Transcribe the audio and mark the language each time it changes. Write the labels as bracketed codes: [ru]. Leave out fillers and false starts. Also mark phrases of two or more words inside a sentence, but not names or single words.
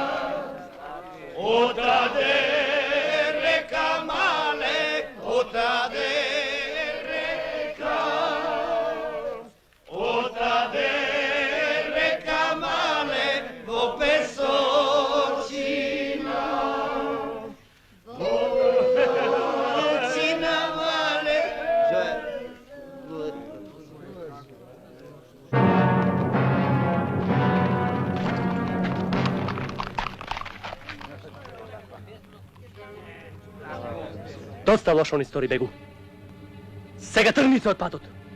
[mk] Отаде река мале, отаде река. Отаде река мале, до Песочина. Песочина мале. Доста лошо ни стори, бегу. Сега тргни се од патот.